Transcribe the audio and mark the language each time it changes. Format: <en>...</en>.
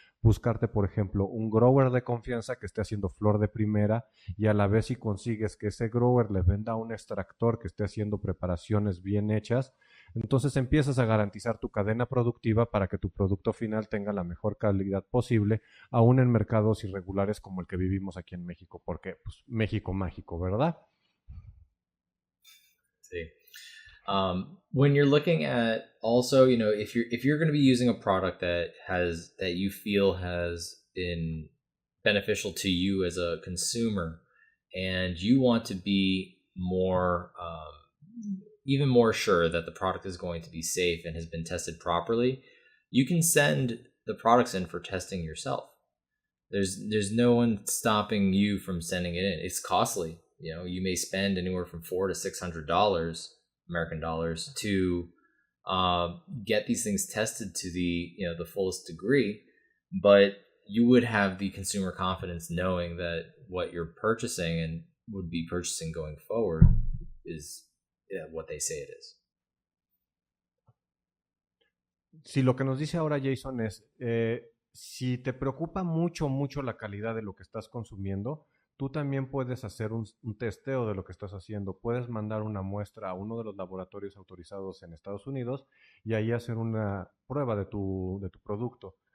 <es>Buscarte, por ejemplo, un grower de confianza que esté haciendo flor de primera y a la vez si consigues que ese grower le venda a un extractor que esté haciendo preparaciones bien hechas, entonces empiezas a garantizar tu cadena productiva para que tu producto final tenga la mejor calidad posible, aún en mercados irregulares como el que vivimos aquí en México, porque pues México mágico, ¿verdad?</es> <en>See, when you're looking at also, if you're going to be using a product that you feel has been beneficial to you as a consumer, and you want to be more even more sure that the product is going to be safe and has been tested properly, you can send the products in for testing yourself. There's no one stopping you from sending it in. It's costly. You may spend anywhere from $400 to $600 American dollars to get these things tested to the fullest degree, but you would have the consumer confidence knowing that what you're purchasing and would be purchasing going forward is what they say it is.</en> <es>Si lo que nos dice ahora Jason es, si te preocupa mucho, mucho la calidad de lo que estás consumiendo, tú también puedes hacer un testeo de lo que estás haciendo. Puedes mandar una muestra a uno de los laboratorios autorizados en Estados Unidos y ahí hacer una prueba de tu producto.</es>